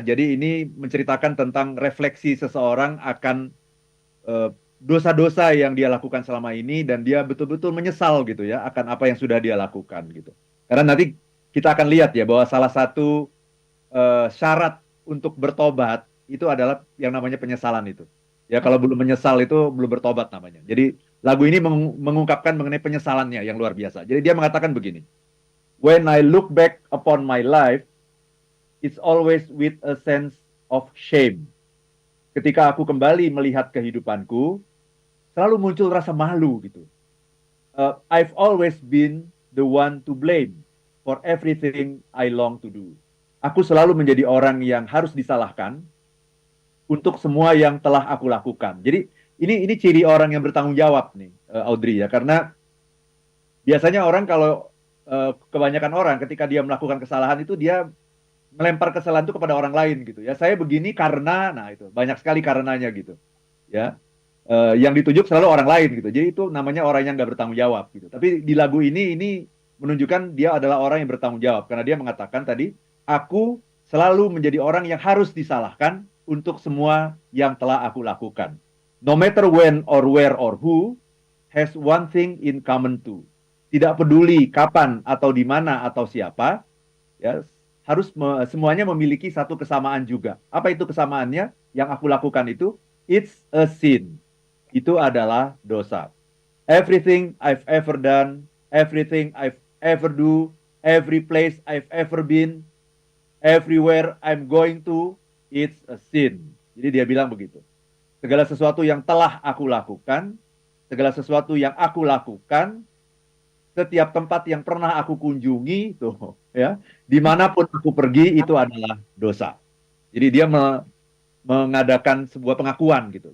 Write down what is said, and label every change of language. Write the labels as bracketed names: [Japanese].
[Indonesian] Jadi ini menceritakan tentang refleksi seseorang akan eh, dosa-dosa yang dia lakukan selama ini dan dia betul-betul menyesal gitu ya akan apa yang sudah dia lakukan gitu. Karena nanti kita akan lihat ya bahwa salah satu syarat untuk bertobat itu adalah yang namanya penyesalan itu. Ya kalau belum menyesal itu belum bertobat namanya. Jadi lagu ini mengungkapkan mengenai penyesalannya yang luar biasa. Jadi dia mengatakan begini. [English] When I look back upon my life, it's always with a sense of shame. [Indonesian] Ketika aku kembali melihat kehidupanku, selalu muncul rasa malu gitu. [English] I've always been the one to blame for everything I long to do. [Indonesian] Aku selalu menjadi orang yang harus disalahkan untuk semua yang telah aku lakukan. Jadi ini ciri orang yang bertanggung jawab nih, Audrey ya, karena biasanya orang kalau kebanyakan orang ketika dia melakukan kesalahan itu dia melempar kesalahan itu kepada orang lain gitu ya. Saya begini karena, nah itu banyak sekali karenanya gitu ya. Yang ditunjuk selalu orang lain gitu. Jadi itu namanya orang yang nggak bertanggung jawab gitu. Tapi di lagu ini menunjukkan dia adalah orang yang bertanggung jawab karena dia mengatakan tadi, aku selalu menjadi orang yang harus disalahkan untuk semua yang telah aku lakukan. [English] No matter when or where or who has one thing in common too. [Indonesian] Tidak peduli kapan atau di mana atau siapa, ya semuanya memiliki satu kesamaan juga. Apa itu kesamaannya? Yang aku lakukan itu, [English] it's a sin. [Indonesian] Itu adalah dosa. [English] Everything I've ever done, everything I've ever do, every place I've ever been, everywhere I'm going to, it's a sin. [Indonesian] Jadi dia bilang begitu. Segala sesuatu yang telah aku lakukan, segala sesuatu yang aku lakukan, setiap tempat yang pernah aku kunjungi itu ya dimanapun aku pergi itu adalah dosa. Jadi dia mengadakan sebuah pengakuan gitu.